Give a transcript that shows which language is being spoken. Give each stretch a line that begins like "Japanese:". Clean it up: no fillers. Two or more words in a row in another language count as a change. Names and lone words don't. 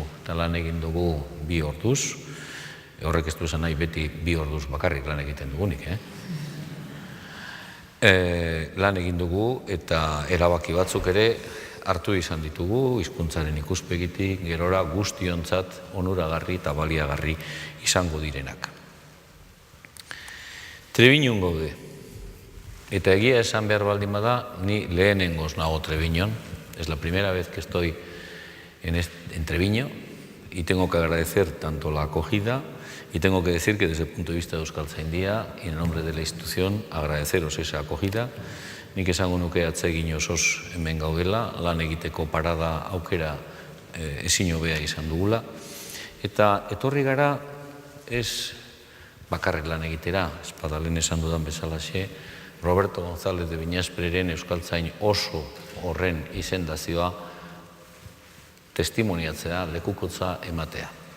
Basque: Eta lan egin dugu 2 orduz, horrek ez du esan nahi beti 2 orduz bakarrik lan egiten dugunik, Lan egin dugu, eta erabaki batzuk ere hartu izan ditugu, hizkuntzaren ikuspegitik, gerora guztiontzat onuragarri eta baliagarri izango direnak. Treviñon gaude. Eta egia esan behar baldin bada, ni lehenengoz nago Treviñon.
Spanish: Es la primera vez que estoy en Treviño y tengo que agradecer tanto la acogida y tengo que decir que desde el punto de vista de Euskaltzaindia y en nombre de la institución agradeceros esa acogida.
Basque: Nik esango nuke atsegin osoz hemen gaudela, lan egiteko parada aukera ezin hobea izan dugula. Eta etorri gara ez bakarrik lan egitera, espada lehen esan dudan bezalaxe, Roberto González de Viñaspereren Euskaltzain oso horren izendazioa testimoniatzea, lekukotza ematea.